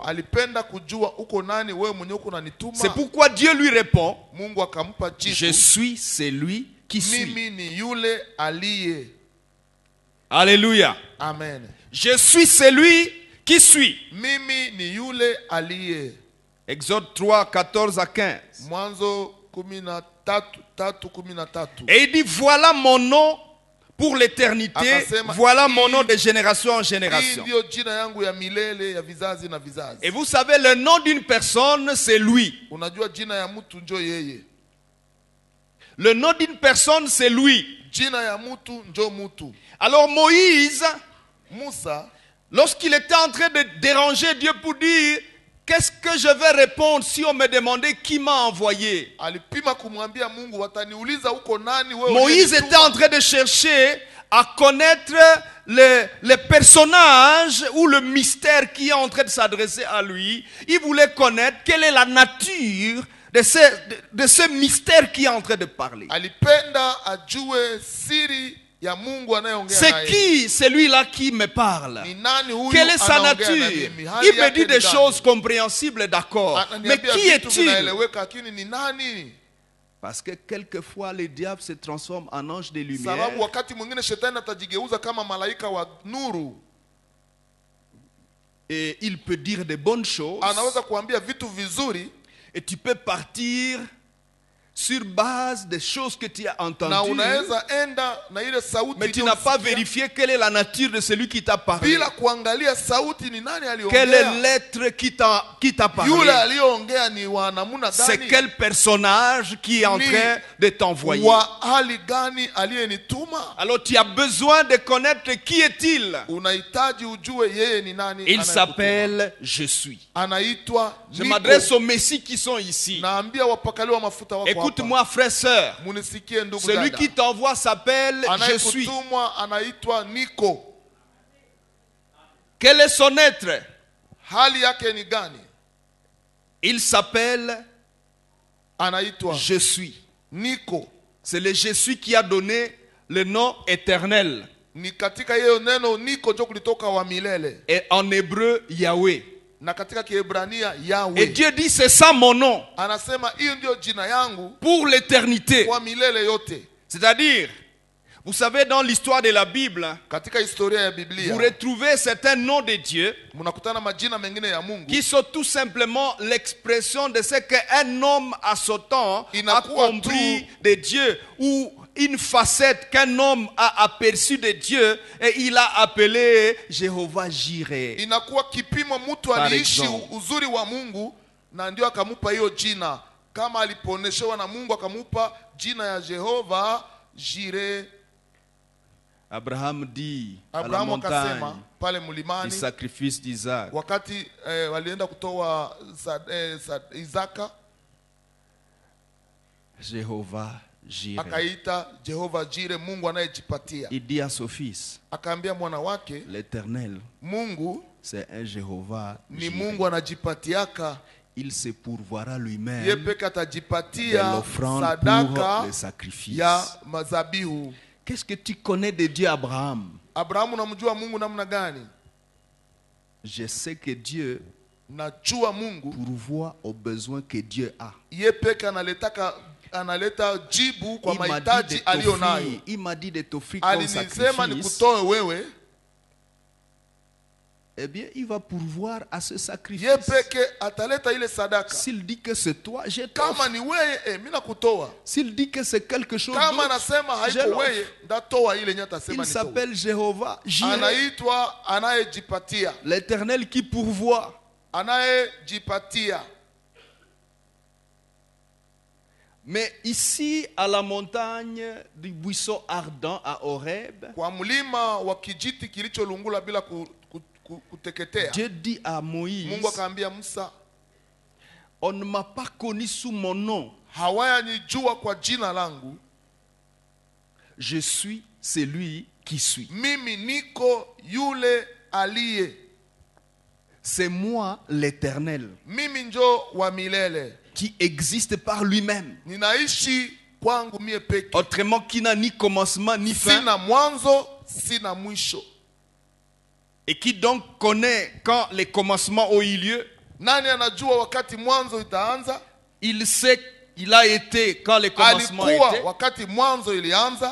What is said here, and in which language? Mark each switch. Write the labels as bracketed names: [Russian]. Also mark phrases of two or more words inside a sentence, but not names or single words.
[Swahili] Alipenda kujua uko nani wewe mwenye uko unanituma. [French] C'est pourquoi Dieu lui répond, [Swahili] Mungu akampa jibu. [French] je suis celui qui suis. [Swahili] Mimi ni yule aliye. [French] Alléluia. Amen. Je suis celui qui suis. [Swahili] Mimi ni yule aliye. [French] Exode 3, 14 à 15. [Swahili] Mwanzo 13:13. [French] Et il dit, voilà mon nom pour l'éternité, [Swahili] Akasema, [French] voilà mon nom de génération en génération. [Swahili] Hii ndio jina yangu ya milele ya vizazi na vizazi. [French] Et vous savez, le nom d'une personne, c'est lui. [Swahili] Unajua jina ya mtu njo yeye. [French] Le nom d'une personne, c'est lui. [Swahili] Jina ya mtu njo mtu. [French] Alors Moïse, [Swahili] Musa [French] lorsqu'il était en train de déranger Dieu pour dire, qu'est-ce que je vais répondre si on me demandait qui m'a envoyé? [Swahili] alipima kumwambia Mungu, wataniuliza uko nani wewe. [French] Moïse était en train de chercher à connaître le personnage ou le mystère qui est en train de s'adresser à lui. Il voulait connaître quelle est la nature de ce mystère qui est en train de parler. [Swahili] Alipenda ajue siri ya Mungu anayeongea [French] C'est [Swahili] naye. [French] qui celui-là qui me parle? [Swahili] Ni nani huyu [French] Quelle est sa [Swahili] anaongea na [French] nature? [Swahili] mimi? Hali [French] Il me [Swahili] yake [French] dit [Swahili] ni [French] des [Swahili] gani? [French] choses compréhensibles, d'accord. Mais [Swahili] Ananiambia [French] qui [Swahili] vitu [French] est-il? [Swahili] vinaeleweka, lakini ni nani? [French] Parce que quelquefois le diable se transforme en ange de lumière. [Swahili] Sababu wakati mwingine shetani atajigeuza kama malaika wa nuru. [French] Et il peut dire de bonnes choses. [Swahili] Anaweza kuambia vitu vizuri. [French] Et tu peux partir sur base des choses que tu as [Swahili] Na [French] entendues. [Swahili] unaweza enda na ile sauti. [French] Mais tu n'as pas vérifié quelle est la nature de celui qui t'a parlé. [Swahili] Bila kuangalia sauti ni nani [French] Quel est [Swahili] aliongea. [French] l'être qui t'a parlé. [Swahili] Yule aliyoongea ni wa namna [French] C'est [Swahili] gani? [French] quel personnage qui est en train de t'envoyer. [Swahili] Wa hali gani aliyenituma? [French] Alors tu as besoin de connaître qui est-il. [Swahili] Unahitaji ujue yeye ni nani. [French] Il [Swahili] anayekutuma. [French] s'appelle Je suis. [Swahili] Anaitwa [French] Je [Swahili] Niko. [French] m'adresse aux messies qui sont ici. [Swahili] Naambia wapakali wa mafuta wako hapa. [French] Écoute-moi, frère, sœur. [Swahili] Munisikie ndugu [French] Celui [Swahili] dada. [French] qui t'envoie s'appelle Je suis. [Swahili] Anayekutumwa anaitwa Niko. [French] Quel est son être? [Swahili] Hali yake ni gani? [French] Il s'appelle [Swahili] Anaitwa [French] Je suis. [Swahili] Niko. [French] C'est le Je suis qui a donné le nom éternel. [Swahili] Ni katika hiyo neno niko ndio kulitoka wa milele. [French] Et en hébreu, Yahweh. [Swahili] Na katika Kiebrania [French] Et Yahweh. Dieu dit, c'est ça mon nom. [Swahili] Anasema hiyo ndio jina yangu [French] Pour l'éternité. [Swahili] kwa milele yote. [French] C'est-à-dire, vous savez, dans l'histoire de la Bible, [Swahili] Katika historia ya Biblia [French] vous retrouvez certains noms de Dieu [Swahili] mnakutana majina mengine ya Mungu [French] qui sont tout simplement l'expression de ce qu'un homme à son temps a [Swahili] Inakuwa [French] compris tu- de Dieu, ou une facette qu'un homme a aperçue de Dieu et il a appelé Jéhovah Jireh. [Swahili] inakuwa kipimo mtu [French] Par [Swahili] aliishi [French] exemple. [Swahili] uzuri wa Mungu na ndio akamupa hiyo jina, kama aliponeshewa na Mungu akamupa jina ya Jehova Jireh. [French] Abraham dit à la [Swahili] Abrahamu akasema [French] montagne [Swahili] pale [French] du [Swahili] mlimani [French] sacrifice d'Isaac, [Swahili] wakati walienda kutoa Isaka, [French] Jéhovah Jireh. [Swahili] akaita Jehova Jireh, Mungu anayejipatia. [French] Il dit à son fils, [Swahili] Akaambia mwana wake, [French] l'Éternel, [Swahili] Mungu [French] c'est un Jéhovah [Swahili] ni [French] Jireh. [Swahili] Mungu anajipatiaka, [French] Il se pourvoira [Swahili] yeye [French] lui-même [Swahili] peke [French] de [Swahili] atajipatia [French] l'offrande pour [Swahili] sadaka [French] le sacrifice. [Swahili] ya mazabihu. [French] Qu'est-ce que tu connais de Dieu, Abraham? [Swahili] Abrahamu, namjua Mungu namna gani? [French] Je sais que Dieu [Swahili] Najua Mungu [French] pourvoit aux besoins que Dieu a. [Swahili] yeye peke analeta jibu kwa [French] Il m'a dit [Swahili] mahitaji [French] de [Swahili] aliyo [French] t'offrir, [Swahili] nayo. [French] il m'a dit de t'offrir comme [Swahili] Alinisema [French] sacrifice. [Swahili] nikutoe wewe, [French] Eh bien, il va pourvoir à ce sacrifice. [Swahili] yeye peke ataleta ile sadaka. [French] S'il dit que c'est toi, je [Swahili] Kama [French] t'offre. [Swahili] ni wewe, mimi nakutoa. [French] S'il dit que c'est quelque chose [Swahili] Kama [French] d'autre, [Swahili] anasema [French] je [Swahili] haiko [French] l'offre. [Swahili] wewe, ndatoa ile nyata atasema [French] Il [Swahili] nitoe. [French] s'appelle Jéhovah Jireh, [Swahili] Anaitwa anayejipatia, [French] l'Éternel qui pourvoit. [Swahili] anayejipatia. [French] Mais ici, à la montagne du buisson ardent à Horeb, [Swahili] Kwa mlima wa kijiti kilicholungula bila kuteketea, [French] Dieu dit à Moïse, [Swahili] Mungu akaambia Musa, [French] on ne m'a pas connu sous mon nom. [Swahili] hawayanijua kwa jina langu, [French] Je suis celui qui suis. [Swahili] mimi niko yule aliye. [French] C'est moi l'Éternel [Swahili] Mimi njo wa milele, [French] qui existe par lui-même. [Swahili] ninaishi kwangu mie peke, [French] Autrement, qui n'a ni commencement ni fin. [Swahili] sina mwanzo sina mwisho. [French] Et qui donc connaît quand les commencements ont eu lieu. [Swahili] Nani anajua wakati mwanzo itaanza? [French] Il sait, il a été quand les commencements [Swahili] Alikuwa [French] étaient. [Swahili] wakati mwanzo ilianza,